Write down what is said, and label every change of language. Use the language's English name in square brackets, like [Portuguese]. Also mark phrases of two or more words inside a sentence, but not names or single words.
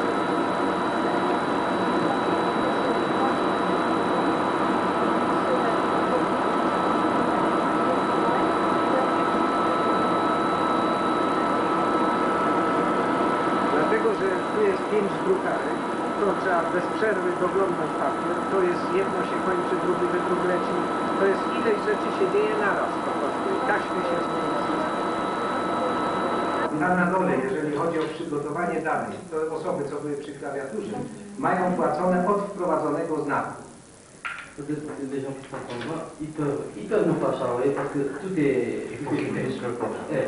[Polish] Dlatego, że tu jest 5 drukarek, to trzeba bez przerwy doglądać papier, to jest jedno się kończy, drugi wydruk leci, to jest ileś rzeczy się dzieje naraz po prostu i taśmy się zmienia. Tam na dole, jeżeli chodzi o przygotowanie danych, to osoby, co były przy klawiaturze, mają płacone od wprowadzonego znaku. [French] Peut-être que les gens qui sont en bas, ils peuvent nous pas charger parce que tout est... Il faut qu'ils finissent le contrat.